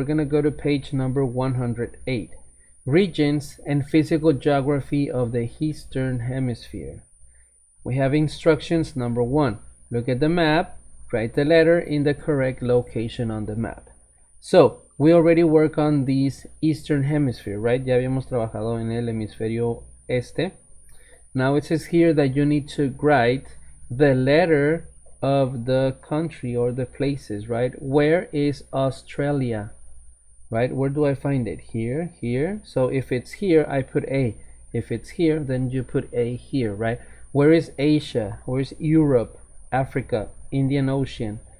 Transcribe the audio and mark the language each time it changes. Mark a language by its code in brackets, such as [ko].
[en] We're gonna go to page number 108. Regions and physical geography of the Eastern Hemisphere. We have instructions. Number 1, look at the map, write the letter in the correct location on the map. So we already work on this Eastern Hemisphere, right? [es] Ya habíamos trabajado en el hemisferio este. [en] Now it says here that you need to write the letter of the country or the places, right? Where is Australia? Right? Where do I find it? Here, here. So if it's here, I put A. If it's here, then you put A here, right? Where is Asia? Where is Europe, Africa, Indian Ocean,